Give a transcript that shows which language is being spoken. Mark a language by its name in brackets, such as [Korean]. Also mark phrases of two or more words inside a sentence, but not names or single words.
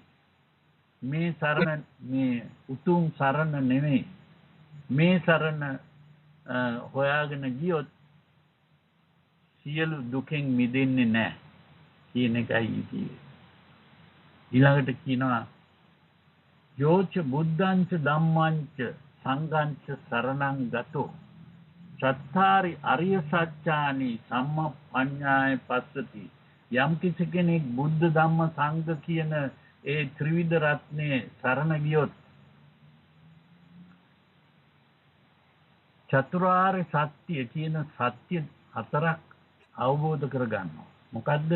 [Sinhala] මේ සරණ මේ උතුම් සරණ නෙවෙයි. මේ සරණ හොයාගෙන ගියොත් සියලු දුකෙන් මිදෙන්නේ නැහැ කියන එකයි කියන්නේ. ඊළඟට කියනවා [Pali] යෝච බුද්ධංච ධම්මංච සංඝංච සරණං ගතෝ චත්තාරි අරිය සත්‍යානි සම්මප්පඤ්ඤාය පස්සති. [Sinhala] යම් කිසි කෙනෙක් බුද්ධ ධම්ම සංඝ කියන ඒ ත්‍රිවිධ රත්නේ සරණ ගියොත් චතුරාර්ය සත්‍ය කියන සත්‍ය හතරක් අවබෝධ කරගන්නවා. මොකද්ද?